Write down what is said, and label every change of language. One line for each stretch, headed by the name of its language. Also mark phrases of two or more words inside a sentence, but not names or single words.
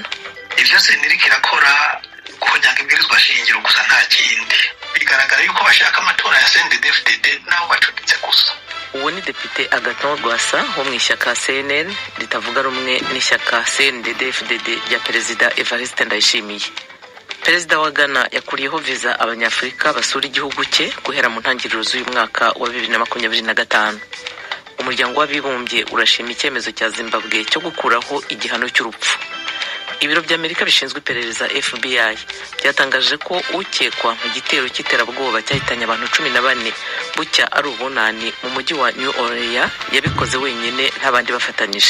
Rundi: Ibyo Seni iriko irakora kunyanga ibwirizwa shingiro gusa nta kindi. Bigaragara yuko bashaka amatora ya CNDD-FDD naho bacuditse gusa.
Kinyarwanda: Uwo ni Depite Agathon Rwasa wo mu ishyaka CNL ritavuga rumwe n'ishyaka CNDD-FDD rya Perezida Evariste Ndayishimiye. Perezida wa Ghana yakuriyeho visa abanyafrika basura igihugu cye guhera mu ntangiriro z'uyu mwaka wa 2025. Umuryango w'abibumbye urashima icyemezo cya Zimbabwe cyo gukuraho igihano cy'urupfu. Ibiro by'Amerika bishinzwe iperereza FBI byatangaje ko ukekwa mu gitero cy'iterabwoba cyahitanye abantu 14 bucya ari ubunani mu mujyi wa New Orleans yabikoze wenyine ntabandi bafatanyije.